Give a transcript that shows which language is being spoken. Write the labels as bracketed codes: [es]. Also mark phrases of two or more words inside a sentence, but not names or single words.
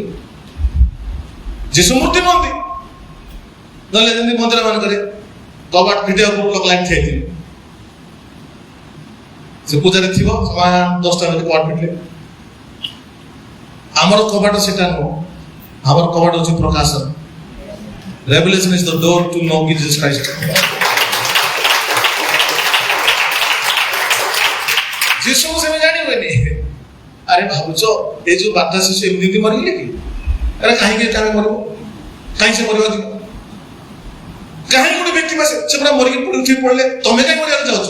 [or] ଯୀଶୁ ମୂର୍ତ୍ତି ନୁହନ୍ତି। ନହେଲେ ଯେମିତି ମନ୍ଦିର ମାନଙ୍କରେ କବାଟ ଭିଡ଼ିଓ ଲୋକ ଲାଇନ୍ ଠିଆଇଥିବେ, ସେ ପୂଜାରେ ଥିବ, ସମାନ 10ଟା ବେଳେ କବାଟ ଫିଟିଲେ। ଆମର କବାଟ ସେଟା ନୁହଁ, ଆମର କବାଟ ହଉଛି ପ୍ରକାଶନ। [en] Revelation is the door to know Jesus Christ. [or] ଯୀଶୁକୁ ସେମିତି ଜାଣିବେନି। ଆରେ ଭାବୁଛ ଏ ଯୋଉ ବାର୍ତ୍ତା ଶିଶୁ ଏମିତି ମରିଗଲେ କି? ଆରେ କାହିଁକି କାହିଁ ମରିବ? କାହିଁ ସେ ମରିବ? କାହିଁକି ଗୋଟେ ବ୍ୟକ୍ତି ସେ ପୁରା ମରିକି ପୁଣି ଉଠି ପଡିଲେ, ତମେ କାହିଁ ମରିବାକୁ ଯାଉଛ?